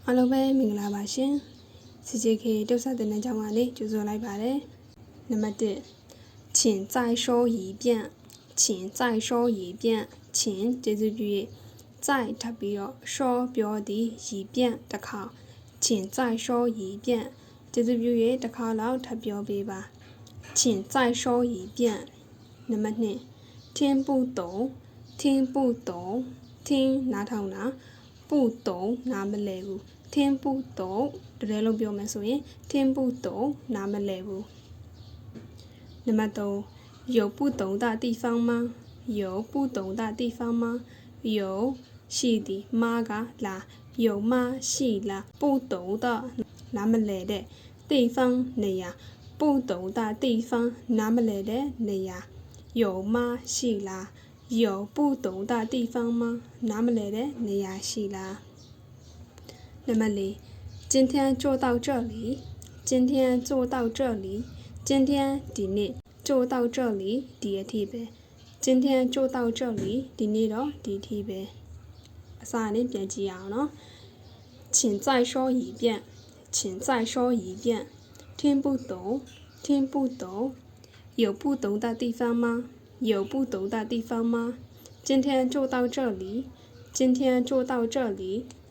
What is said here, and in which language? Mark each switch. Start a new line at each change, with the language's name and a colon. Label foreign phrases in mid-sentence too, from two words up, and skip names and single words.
Burmese: အားလုံးပဲမင်္ဂလာပါရှင်။ CJK တုတ်ဆက်တဲ့ကြောင်းကနေကြိုဆိုလိုက်ပါတယ်။နံပါတ်1
Chinese: 请再说一遍请再说一遍请
Burmese: ကျေးဇူးပြု၍再ထပ်ပြီးတော့说ပြောသည်一遍တစ်ခါ
Chinese: 请再说一遍
Burmese: ကျေးဇူးပြု၍တစ်ခါလောက်ထပ်ပြော ပေးပါ
Chinese: 请再说一遍
Burmese: နံပါတ်2
Chinese: 听不懂听不懂听
Burmese: နားထောင်တာ
Chinese: 不懂
Burmese: နားမလည်ဘူး
Chinese: 听不懂
Burmese: တကယ်လို့ပြောမယ်ဆိုရင်
Chinese: 听不懂
Burmese: နားမလည်ဘူးနံပါတ်3
Chinese: 有不懂的地方吗有不懂的地方吗有
Burmese: ရှိသည်မားကလာ
Chinese: 有嗎ရှိလား不懂的
Burmese: နားမလည်တဲ့
Chinese: 地方နေရာ不懂的
Burmese: 地方နားမလည်တဲ့နေရာ
Chinese: 有嗎
Burmese: ရှိလား
Chinese: 有不懂的地方吗
Burmese: နားမလည်တဲ့နေရာ ရှိလားနံပါတ်4
Chinese: 今天做到这里今天做到这里今天
Burmese: ဒီနေ့
Chinese: 做到这里
Burmese: ဒီအထိပဲ
Chinese: 今天做到这里
Burmese: ဒီနေ့တော့ဒီအထိပဲအစားနဲ့ပြန်ကြည့်အောင်နော်
Chinese: 请再说一遍请再说一遍听不懂听不懂有不懂的地方吗有不懂的地方吗今天做到这里今天做到这里